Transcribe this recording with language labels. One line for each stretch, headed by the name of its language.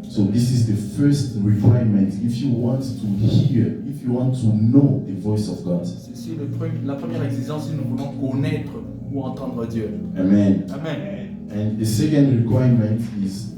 English: So this is the first requirement if you want to hear, if you want to know the voice of God.
French: C'est la première exigence si nous voulons connaître ou entendre Dieu. Amen. Amen.
English: And the second requirement is